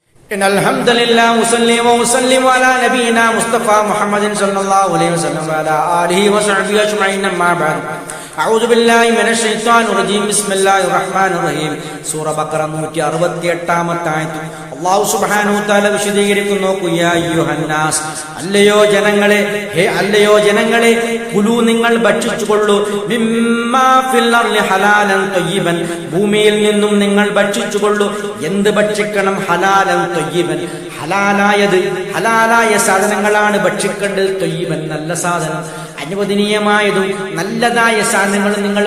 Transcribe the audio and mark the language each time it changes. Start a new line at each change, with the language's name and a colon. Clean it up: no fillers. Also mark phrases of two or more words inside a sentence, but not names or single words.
Arabic: إن الحمد لله وصلي وسلم على نبينا مصطفى محمد صلى الله عليه وسلم وعلى آله وصحبه أجمعين أما بعد أعوذ بالله من الشيطان الرجيم بسم الله الرحمن الرحيم
Malayalam: സൂറ ബഖറ 168-ാമത്തെ ആയത്ത്
Arabic: الله سبحانه وتعالى വിശദീകരിക്കുന്നു يا أيها الناس
Malayalam: അല്ലയോ ജനങ്ങളെ കുലു നിങ്ങൾ ഭക്ഷിച്ചുകൊള്ളൂ
Arabic: مما في الأرض حلالا طيبا
Malayalam: ഭൂമിയിൽ നിന്നും നിങ്ങൾ ഭക്ഷിച്ചുകൊള്ളൂ എന്ത് ഭക്ഷിക്കണം
Arabic: حلالا طيبا
Malayalam: ഹലാലായ സാധനങ്ങളാണ് ഭക്ഷിക്കേണ്ടത് തയ്യിബൻ നല്ല സാധനം അനുവദനീയമായതും നല്ലതായ സാധനങ്ങൾ നിങ്ങൾ